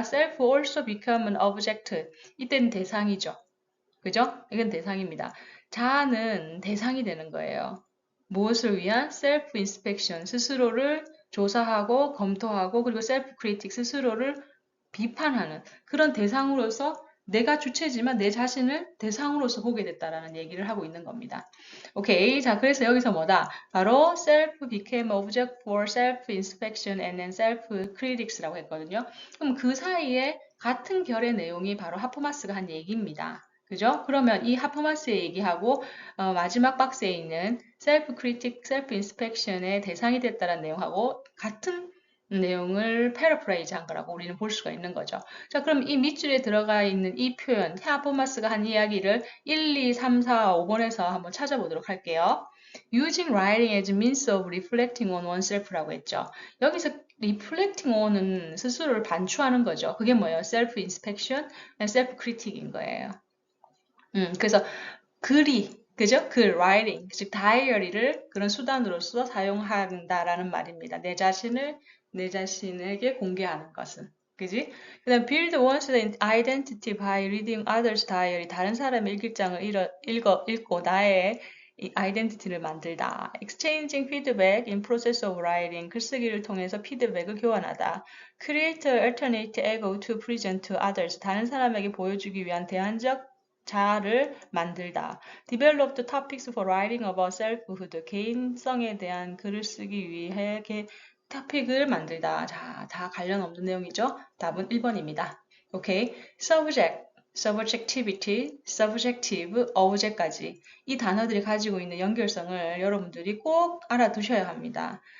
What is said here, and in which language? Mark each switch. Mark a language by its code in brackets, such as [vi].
[en] self also become an object. [ko] 이때는 대상이죠. 그죠? 이건 대상입니다. 자아는 대상이 되는 거예요. 무엇을 위한? [en] self inspection. [ko] 스스로를 조사하고 검토하고 그리고 self critic. 스스로를 비판하는 그런 대상으로서 내가 주체지만 내 자신을 대상으로서 보게 됐다라는 얘기를 하고 있는 겁니다. 오케이. 자, 그래서 여기서 뭐다? [en] 바로 self became object for self-inspection and then self-critics라고 했거든요. [ko] 그럼 그 사이에 같은 결의 내용이 바로 하퍼마스가 한 얘기입니다. 그죠? 그러면 이 하퍼마스의 얘기하고 마지막 박스에 있는 self-critic, self-inspection의 대상이 됐다는 내용하고 같은 내용을 패러프레이즈 한 거라고 우리는 볼 수가 있는 거죠. 자, 그럼 이 밑줄에 들어가 있는 이 표현, 하버마스가 한 이야기를 1, 2, 3, 4, 5번에서 한번 찾아보도록 할게요. [en] Using writing as means of reflecting on oneself [ko] 라고 했죠. 여기서 reflecting on은 스스로를 반추하는 거죠. 그게 뭐예요? [en] self inspection, self critic인 거예요. [ko] 그래서 글이, 그죠? 글, writing, 즉 다이어리를 그런 수단으로서 사용한다라는 말입니다. 내 자신에게 공개하는 것은. 그지? 그 다음 [en] build one's identity by reading others' diary. [ko] 다른 사람의 일기장을 읽고 나의 이 아이덴티티를 만들다. [en] exchanging feedback in process of writing. [ko] 글쓰기를 통해서 피드백을 교환하다. [en] create an alternate ego to present to others. [ko] 다른 사람에게 보여주기 위한 대안적 자아를 만들다. [en] Develop the topics for writing about selfhood. [ko] 개인성에 대한 글을 쓰기 위해 토픽을 만들다. 자, 다 관련 없는 내용이죠? 답은 1번입니다. 오케이. subject, subjectivity, subjective, object까지 이 단어들이 가지고 있는 연결성을 여러분들이 꼭 알아두셔야 합니다.